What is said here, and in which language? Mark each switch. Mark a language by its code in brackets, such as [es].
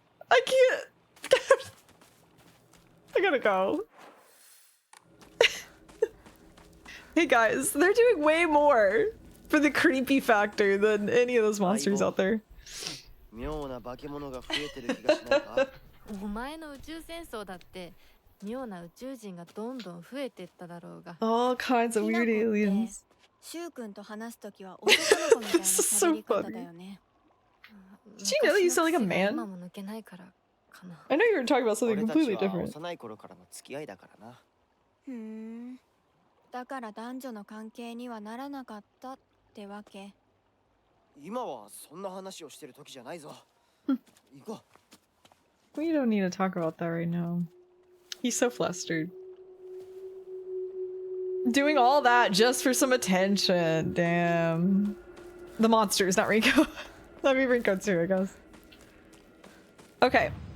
[en] I can't. I gotta go. Hey guys, they're doing way more for the creepy factor than any of those monsters out there. [ja] 妙な化け物が増えてる気がしないか？お前の宇宙戦争だって妙な宇宙人がどんどん増えてっただろうが。 [en] All kinds of weird aliens. [ja] しゅうくんと話すときは男の子みたいな喋り方だよね。 [en] Did you know that you sound like a man? [ja] 今も抜けないからかな。 [en] I know you were talking about something [ja] 俺た [en] completely [ja] ちは [en] different. [ja] 幼い頃からの付き合いだからな。ふーん。だから男女の関係にはならなかったってわけ。今はそんな話をしてる時じゃないぞ。行こう。 [en] We don't need to talk about that right now. He's so flustered. Doing all that just for some attention. Damn. The monsters, not Rinko. That'd be Rinko too, I guess. Okay.